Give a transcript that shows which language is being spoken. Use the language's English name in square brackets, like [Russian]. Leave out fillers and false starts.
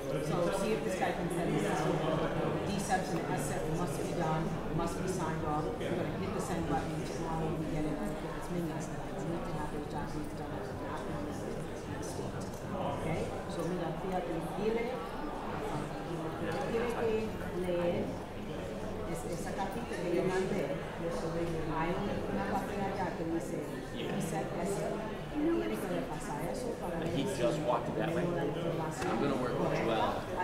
[English] So see if this guy can send this out. D-Subs and SF must be done, must be signed off. We're going to hit the send button tomorrow when we get it. It's minions that we need to have those documents done. Okay? [Spanish] So mira, fíjate, tiene que leer esa cartita que yo mandé. Hay una parte allá que dice, tiene que repasar eso para ver [English] He just walked it that way. I'm going to work with Joel.